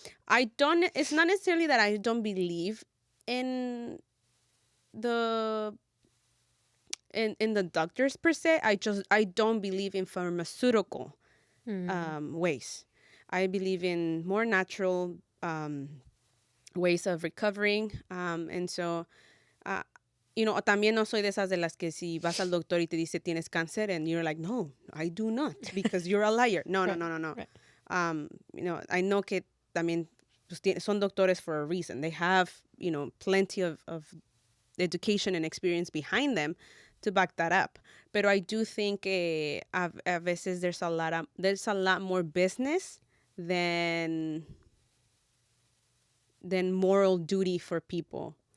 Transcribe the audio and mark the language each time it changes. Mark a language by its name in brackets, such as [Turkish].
[English] It's not necessarily that I don't believe in the doctors per se. I don't believe in pharmaceutical ways. I believe in more natural ways of recovering. And so, [Spanish] también no soy de esas de las que si vas al doctor y te dice tienes cáncer [English] and you're like, no, I do not, because you're a liar. No. Right. I know [Spanish] que también son doctores [English] for a reason. They have, plenty of education and experience behind them to back that up. [Spanish] Pero [English] I do think [Spanish] a veces [English] there's a lot more business than moral duty for people.